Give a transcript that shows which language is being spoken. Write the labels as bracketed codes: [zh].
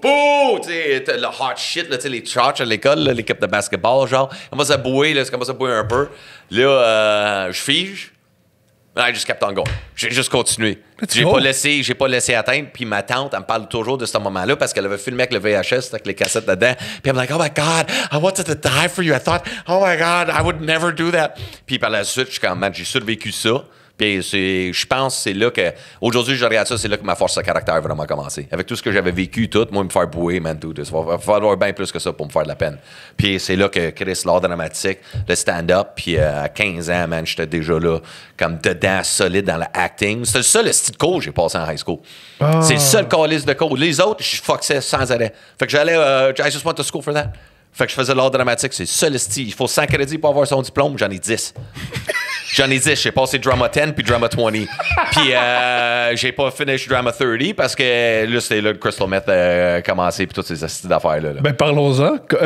[fr] Bouh! Tu sais, le hot shit, là, tu sais, les tchatchs à l'école, là, l'équipe de basketball, genre. On commence à bouer, là, ça commence à bouer un peu. Là, je fige. [en] I just kept on going. [fr] J'ai juste continué. J'ai pas laissé atteindre. Puis ma tante, elle me parle toujours de ce moment-là parce qu'elle avait filmé avec le VHS, avec les cassettes dedans. Puis elle me dit, [en] oh my God, I wanted to die for you. I thought, oh my God, I would never do that. [fr] Puis par la suite, je suis comme, man, j'ai survécu ça. Puis je pense que c'est là que, aujourd'hui, je regarde ça, c'est là que ma force de caractère a vraiment commencé. Avec tout ce que j'avais vécu, tout, moi, me faire bouer, man, tout. Il va falloir bien plus que ça pour me faire de la peine. Puis c'est là que Chris, l'art dramatique, le stand-up, puis à 15 ans, man, j'étais déjà là, comme dedans, solide dans le acting. C'est le seul style de cours que j'ai passé en high school. Oh. C'est le seul calice de cours. Les autres, je foxais sans arrêt. Fait que j'allais, [en] I just went to school for that. [fr] Fait que je faisais l'art dramatique, c'est le seul style. Il faut 100 crédits pour avoir son diplôme, j'en ai 10. J'en ai 10. J'ai passé Drama 10 puis Drama 20. Puis j'ai pas fini Drama 30 parce que là, c'était là que Crystal Meth a commencé puis toutes ces astuces d'affaires-là. Ben, parlons-en.